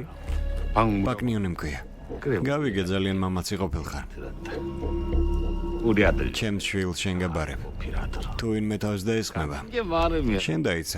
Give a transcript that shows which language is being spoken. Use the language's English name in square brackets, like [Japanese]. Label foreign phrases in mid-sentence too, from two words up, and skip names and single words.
[Georgian] ბაკნიონი მქვია. გავიგე ძალიან მამაცი ყოფილხარ. [Korean] 우리 아들 [Georgian] ჩემს შვილს შენ გაბარე. თუ ვინმე თავს დაესხმება. [Korean] 게 많으면 [Georgian] შენ დაიცა.